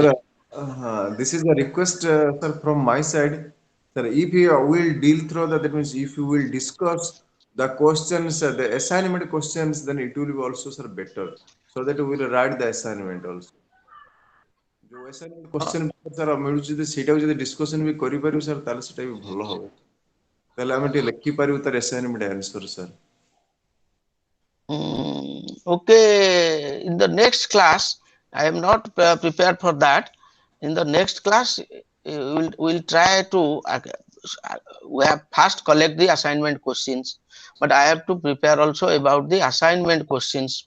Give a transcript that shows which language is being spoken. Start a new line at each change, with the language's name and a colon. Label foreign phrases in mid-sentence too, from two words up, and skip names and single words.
English: Sir, this is a request, sir, from my side. Sir, if you will deal through that means if you will discuss the questions, the assignment questions, then it will be also, sir, better. So that we will write the assignment also.
Odia: जो
English: assignment question sir
Odia: ମିଳୁଛି ଯଦି ସେଇଟାକୁ ଯଦି discussion ବି କରିପାରିବୁ sir ତାହେଲେ ସେଟା ବି ଭଲ ହବ ତାହେଲେ ଆମେ ଟିକେ ଲେଖିପାରିବୁ ତାର
English: assignment answer sir. Okay, in the next class, I am not prepared for that. In the next class, we'll try to we have first collect the assignment questions, but I have to prepare also about the assignment questions.